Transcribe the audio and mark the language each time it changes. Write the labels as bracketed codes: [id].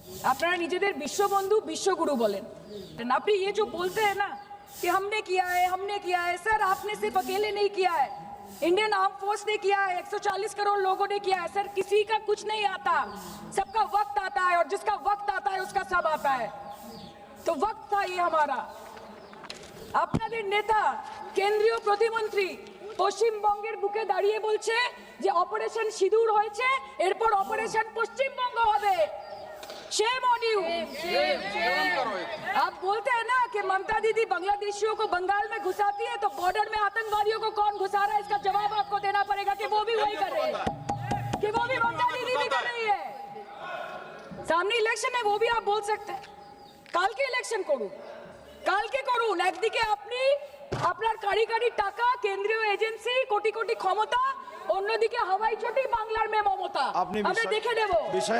[bn] আপনারা নিজেদের বিশ্ববন্ধু বিশ্বগুরু বলেন, আপনি [hi] ये जो बोलते हैं ना कि हमने किया है, सर आपने सिर्फ अकेले नहीं किया है, इंडियन आर्म फोर्स ने किया है, 140 करोड़ लोगों ने किया है। सर किसी का कुछ नहीं आता, सबका वक्त आता है, और जिसका वक्त आता है उसका सब आता है। तो वक्त था ये हमारा। [bn] আপনাদের নেতা কেন্দ্রীয় প্রতিমন্ত্রী পশ্চিমবঙ্গের বুকে দাঁড়িয়ে বলছে যে অপারেশন সিঁদুর হয়েছে, এরপর অপারেশন পশ্চিমবঙ্গ হবে। [en] Shame on you. [hi] आप बोलते हैं ना कि ममता दीदी बांग्लादेशियों को बंगाल में घुसाती है, तो बॉर्डर में आतंकवादियों को कौन घुसा रहा है, इसका जवाब आपको देना पड़ेगा कि वो भी वही कर रहे हैं, कि वो भी ममता दीदी भी कर रही है। सामने इलेक्शन है, वो भी आप बोल सकते हैं। [bn] কালকে ইলেকশন করুন, কালকে করুন। একদিকে আপনি আপনার কারি কারি টাকা, কেন্দ্রীয় এজেন্সি, কোটি কোটি ক্ষমতা, অন্যদিকে হাওয়াই চটি বাংলার মে মমতা। আমরা দেখে নেব।